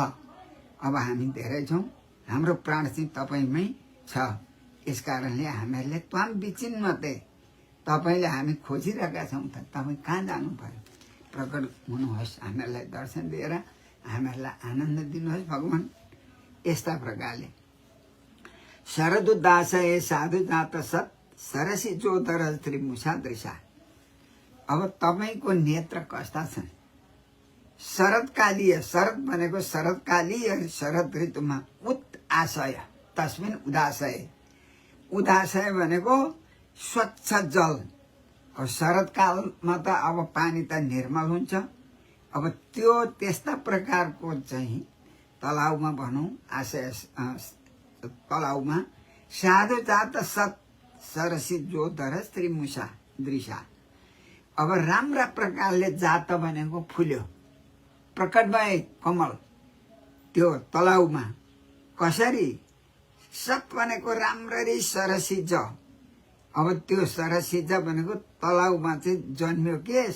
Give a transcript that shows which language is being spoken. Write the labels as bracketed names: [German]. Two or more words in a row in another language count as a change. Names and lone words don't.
[Nepali] अब हामी धेरै छौँ, हाम्रो प्राण चाहिँ तपाईँमै छ। यस कारणले हामीहरूले [Sanskrit] त्वाम विचिन्मते, [Nepali] तपाईँले हामी खोजिरहेका छौँ त तपाईँ कहाँ जानु पर्यो? प्रकट हुनुहोस्, हामीहरूलाई दर्शन दिएर हामीहरूलाई आनन्द दिनुहोस् भगवान्। यस्ता प्रकारले [Sanskrit] शरदुदासय साधु जात सत सरसी जोतर त्रिमुषा दृशा। [Nepali] अब तपाईँको नेत्र कस्ता छन्? शरदकालीय, शरद भनेको शरदकालीय शरद ऋतुमा [Sanskrit] उत आशय तस्मिन उदाशय, [Nepali] उदाशय भनेको स्वच्छ जल। अब शरदकालमा त अब पानी त निर्मल हुन्छ। अब त्यो त्यस्ता प्रकारको चाहिँ तलाउमा भनौँ, आशय तलाउमा [Sanskrit] साधु जात सत सरसी जोधर त्रिमुषा दृशा। [Nepali] अब राम्रा प्रकारले जात भनेको फुल्यो, प्रकट भए कमल त्यो तलाउमा। कसरी? सत भनेको राम्ररी सरसिज। अब त्यो सरसिज भनेको तलाउमा चाहिँ जन्मियो के?